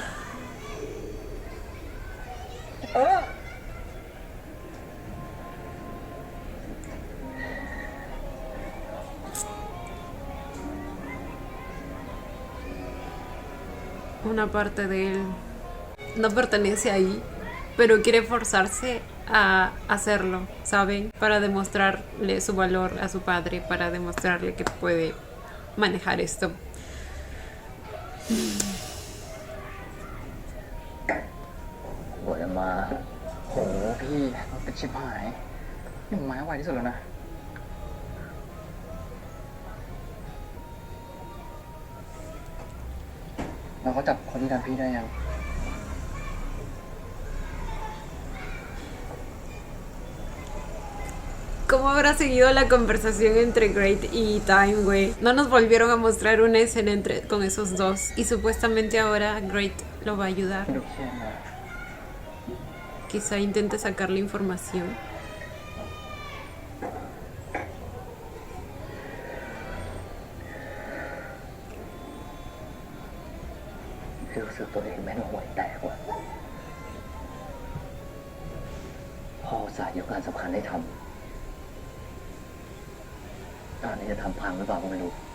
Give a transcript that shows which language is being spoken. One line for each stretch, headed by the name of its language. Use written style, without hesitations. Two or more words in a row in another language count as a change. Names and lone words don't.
Spanish: Una parte de él no pertenece ahí, pero quiere forzarse a hacerlo, ¿saben? Para demostrarle su valor a su padre, para demostrarle que puede manejar esto.
Chinese: 我他妈
Thai: โหพี่รถติดชิบหายนี่ผมมาให้ไวที่สุดแล้วนะแล้วเขาจับคนที่ทำพี่ได้ยัง
Spanish: ¿Cómo habrá seguido la conversación entre Great y Time, güey? No nos volvieron a mostrar una escena con esos dos. Y supuestamente ahora Great lo va a ayudar.
Thai: ดูเครียดนะ
Spanish: Quizá intente sacarle información.
Thai: พี่รู้สึกตัวเองแม่งห่วยแตกว่ะพ่ออุตสายยกงานสำคัญให้ทำตอนนี้จะทำพังหรือเปล่าก็ไม่รู้